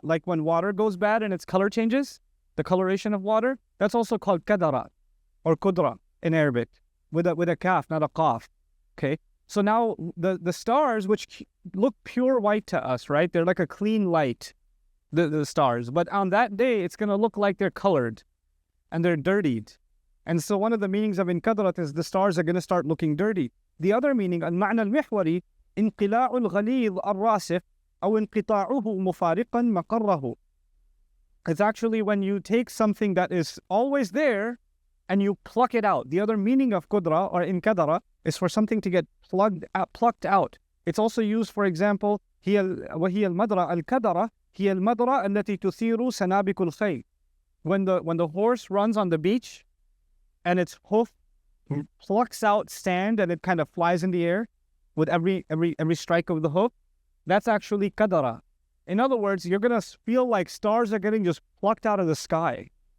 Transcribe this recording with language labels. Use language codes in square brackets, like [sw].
[en] Like when water goes bad and its color changes, the coloration of water, that's also called kadara or kudra in Arabic with a kaf, not a qaf. Okay? So now the stars, which look pure white to us, right? They're like a clean light, the stars. But on that day, it's going to look like they're colored and they're dirtied. And so one of the meanings of انكدرت is the stars are going to start looking dirty. The other meaning, [ar] المعنى المحوري انقلاع الغليظ الراسخ أو انقطاعه مفارقا مقره. [en] It's actually when you take something that is always there and you pluck it out. The other meaning of kudra or inkadara is for something to get plucked out. It's also used, for example, [ar] وهي المدرة الكدرة هي المدرة التي تثير سنابك الخيل. [en] When the horse runs on the beach and its hoof plucks out sand and it kind of flies in the air with every strike of the hoof, that's actually kadara. In other words, you're going to feel like stars are getting just plucked out of the sky.